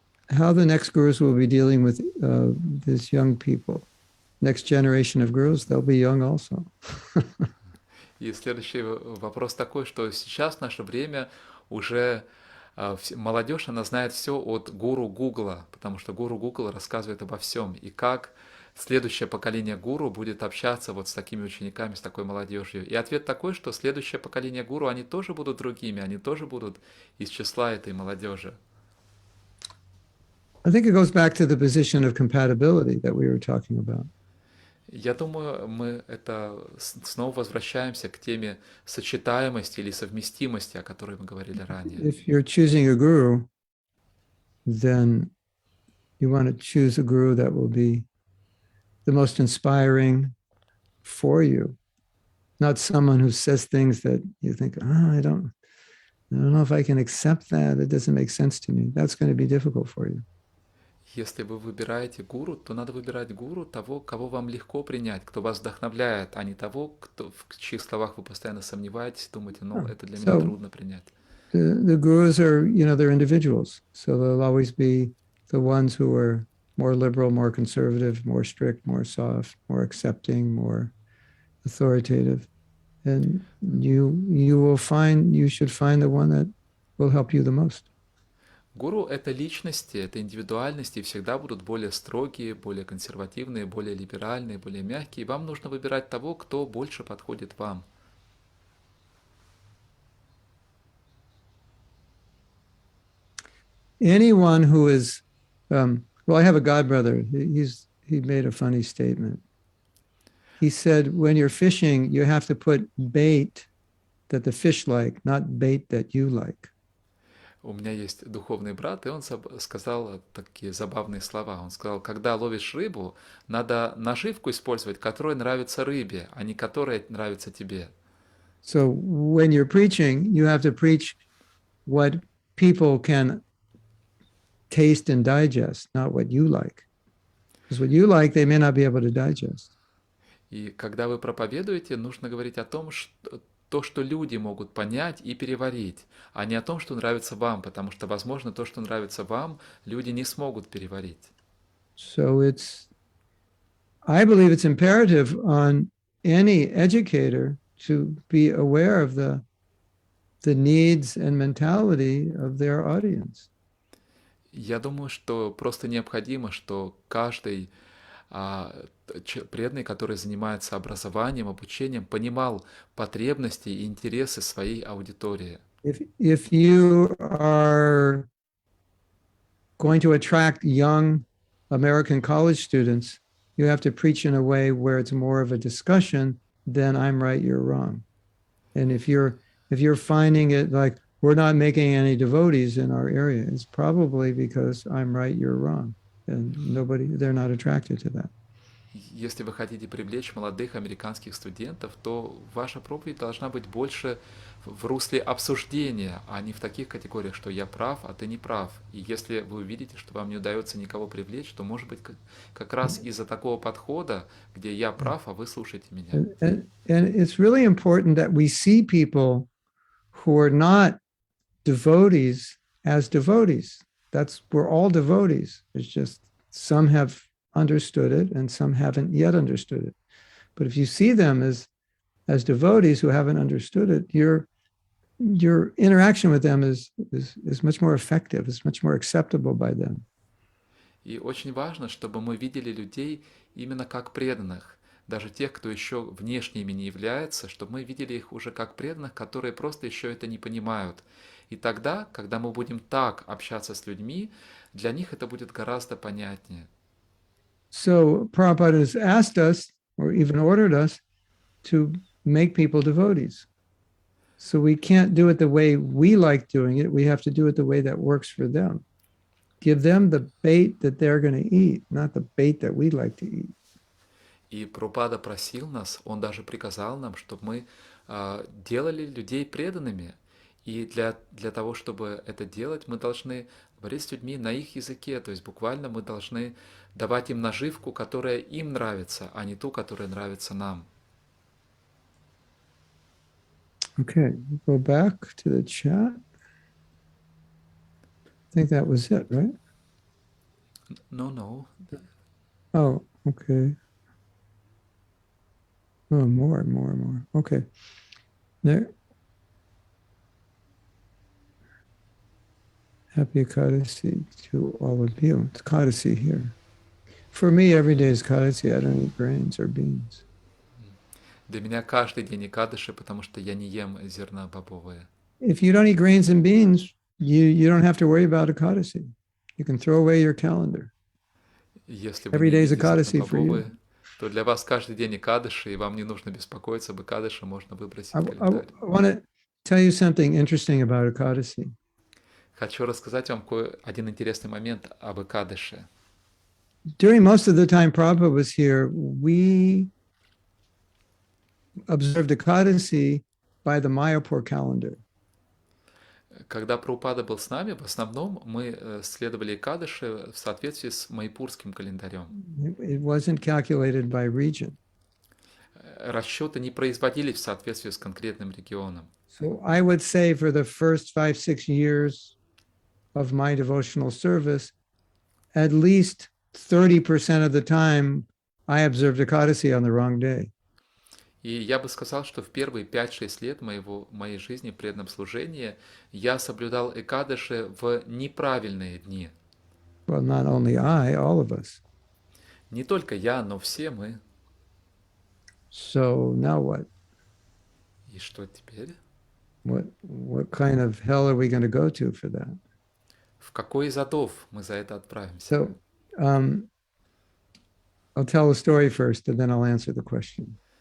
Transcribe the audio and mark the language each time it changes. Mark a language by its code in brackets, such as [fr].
[en] How the next gurus will be dealing with these young people? Next generation of gurus, they'll be young also. [ru] И следующий вопрос такой, что сейчас в наше время уже молодежь, она знает все от гуру Гугла, потому что гуру Гугл рассказывает обо всем. И как следующее поколение гуру будет общаться вот с такими учениками, с такой молодежью. И ответ такой, что следующее поколение гуру, они тоже будут другими, они тоже будут из числа этой молодежи. [en] I think it goes back to the position of compatibility that we were talking about. [ru] Я думаю, мы это снова возвращаемся к теме сочетаемости или совместимости, о которой мы говорили ранее. [en] If you're choosing a guru, then you want to choose a guru that will be the most inspiring for you, not someone who says things that you think, oh, I don't know if I can accept that. It doesn't make sense to me. That's going to be difficult for you. [ru] Если вы выбираете гуру, то надо выбирать гуру того, кого вам легко принять, кто вас вдохновляет, а не того, в чьих словах вы постоянно сомневаетесь, думаете, ну, это для меня трудно принять. [en] The gurus are, they're individuals. So they'll always be the ones who are more liberal, more conservative, more strict, more soft, more accepting, more authoritative. And you should find the one that will help you the most. [ru] Гуру — это личности, это индивидуальности, и всегда будут более строгие, более консервативные, более либеральные, более мягкие. Вам нужно выбирать того, кто больше подходит вам. [en] Anyone who is, well, I have a godbrother. He made a funny statement. He said, when you're fishing, you have to put bait that the fish like, not bait that you like. [ru] У меня есть духовный брат, и он сказал такие забавные слова. Он сказал, когда ловишь рыбу, надо наживку использовать, которая нравится рыбе, а не которая нравится тебе. [en] So when you're preaching, you have to preach what people can taste and digest, not what you like. Because what you like, they may not be able to digest. [ru] И когда вы проповедуете, нужно говорить о том, что то, что люди могут понять и переварить, а не о том, что нравится вам, потому что, возможно, то, что нравится вам, люди не смогут переварить. [en] So I believe it's imperative on any educator to be aware of the needs and mentality of their audience. [ru] Я думаю, что просто необходимо, что каждый преданный, который занимается образованием, обучением, понимал потребности и интересы своей аудитории. [en] If you are going to attract young American college students, you have to preach in a way where it's more of a discussion than I'm right, you're wrong. And if you're finding it like we're not making any devotees in our area, it's probably because I'm right, you're wrong. And they're not attracted to that. [ru] Если вы хотите привлечь молодых американских студентов, то ваша проповедь должна быть больше в русле обсуждения, а не в таких категориях, что я прав, а ты не прав. И если вы увидите, что вам не удается никого привлечь, то, может быть, как раз из-за такого подхода, где я прав, а вы слушаете меня. [en] And it's really important that we see people who are not devotees as devotees. We're all devotees. It's just some have understood it and some haven't yet understood it. But if you see them as devotees who haven't understood it, your interaction with them is much more effective, is much more acceptable by them. [ru] И очень важно, чтобы мы видели людей именно как преданных, даже тех, кто еще внешне ими не является, чтобы мы видели их уже как преданных, которые просто еще это не понимают. И тогда, когда мы будем так общаться с людьми, для них это будет гораздо понятнее. [en] So Prabhupada has asked us, or even ordered us, to make people devotees. So we can't do it the way we like doing it. We have to do it the way that works for them. Give them the bait that they're going to eat, not the bait that we like to eat. [ru] И Прабхупада просил нас, он даже приказал нам, чтобы мы делали людей преданными. И для того, чтобы это делать, мы должны говорить с людьми на их языке, то есть буквально мы должны давать им наживку, которая им нравится, а не ту, которая нравится нам. [en] Okay, go back to the chat. I think that was it, right? No. Oh, okay. Oh, more. Okay. There. Happy Ekadasi to all of you. It's Ekadasi here. For me, every day is Ekadasi. I don't eat grains or beans. [ru] Для меня каждый день Экадыши, потому что я не ем зерна бобовые. [en] If you don't eat grains and beans, you don't have to worry about Ekadasi. You can throw away your calendar. [ru] Если вы [en] Every [ru] не [en] day is [ru] едите зерна [en] Ekadasi for you. [ru] бобовые, то для вас каждый день Экадыши, и вам не нужно беспокоиться об Экадыше, можно выбросить [en] I [ru] календарь. [en] want to tell you something interesting about Ekadasi. [ru] Хочу рассказать вам один интересный момент об Экадыше. [en] During most of the time Prabhupada was here, we observed Ekadasi by the Mayapur calendar. [ru] Когда Прабхупада был с нами, в основном мы следовали Экадыши в соответствии с майпурским календарем. [en] It wasn't calculated by region. [ru] Расчеты не производились в соответствии с конкретным регионом. [en] So I would say for the first 5-6 years of my devotional service, at least 30% of the time I observed Ekadasi on the wrong day. [ru] И я бы сказал, что в первые 5-6 лет моей жизни в преданном служении я соблюдал Экадыши в неправильные дни. [en] Well, not only I, all of us. [ru] Не только я, но все мы. [en] So now what? [ru] И что теперь? [en] What kind of hell are we going to go to for that? [ru] В какой из адов мы за это отправимся? [en] So I'll tell a story first, and then I'll answer the question.